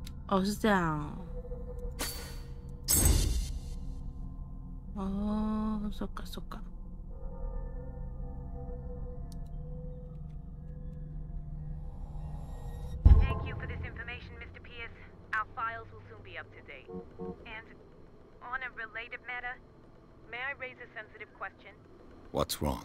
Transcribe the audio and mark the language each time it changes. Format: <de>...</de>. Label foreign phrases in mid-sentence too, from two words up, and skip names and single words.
<zh>哦，是这样哦。哦，</zh> <ja>そっかそっか。</ja> <en>Thank you for this information, Mr. Pierce. Our files will soon be up to date. And on a related matter, may I raise a sensitive question? What's wrong?</en>